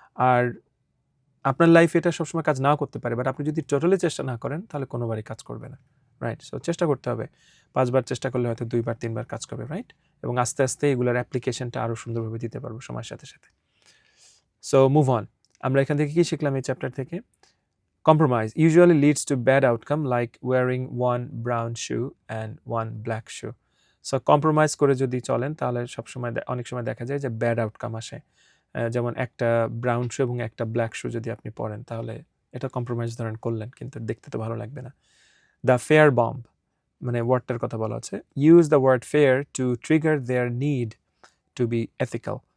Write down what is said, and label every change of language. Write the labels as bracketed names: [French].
[Bangla] আর আপনার লাইফে এটা সবসময় কাজ নাও করতে পারে, বাট আপনি যদি টোটালি চেষ্টা না করেন তাহলে কোনোবারই কাজ করবে না, রাইট? সো চেষ্টা করতে হবে, 5 বার চেষ্টা করলে হয়তো 2 বার 3 বার কাজ করবে, রাইট? এবং আস্তে আস্তে এগুলোর অ্যাপ্লিকেশনটা আরও সুন্দরভাবে দিতে পারবো সময়ের সাথে সাথে। [English] so move on, [Bangla] আমরা এখান থেকে কি শিখলাম এই চ্যাপ্টার থেকে? [English] Compromise usually leads to bad outcome like wearing one brown shoe and one black shoe. [Bangla] So compromise করে যদি চলেন তাহলে সবসময় অনেক সময় দেখা যায় যে ব্যাড আউটকাম আসে। যেমন একটা ব্রাউন শু এবং একটা ব্ল্যাক শু যদি আপনি পরেন তাহলে এটা কম্প্রোমাইজ ধরেন করলেন, কিন্তু দেখতে তো ভালো লাগবে না। [English] the fair bomb [Bangla] মানে ওয়ার্ডটার কথা বলা আছে, [English] Use the word fair to trigger there need to be ethical.